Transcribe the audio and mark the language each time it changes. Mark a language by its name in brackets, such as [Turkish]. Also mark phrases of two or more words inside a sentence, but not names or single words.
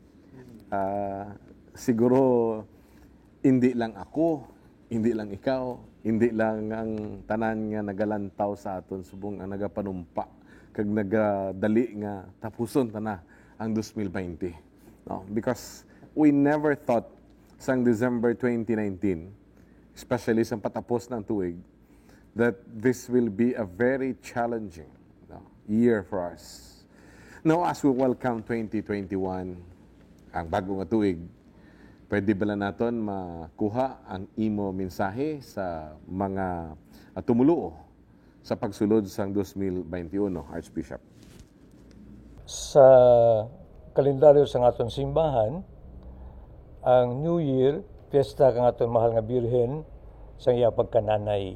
[Hiligaynon] Siguro hindi lang ako, hindi lang ikaw, hindi lang ang tanan nga nagalantaw sa aton subong ang nagapanumpa kag nagadali nga tapuson tana ang 2020. [English] No, because we never thought sang December 2019, especially [Hiligaynon] sa patapos ng tuig, [English] that this will be a very challenging year for us. Now, as we welcome 2021, [Hiligaynon] ang bagong tuig, Pwede ba lang naton makuha ang imo mensahe sa mga tumuluo sa pagsulod sang 2021, Archbishop? Sa kalendaryo sa aton simbahan, ang New Year, piyesta kang aton mahal nga Birhen sa iya pagkananay.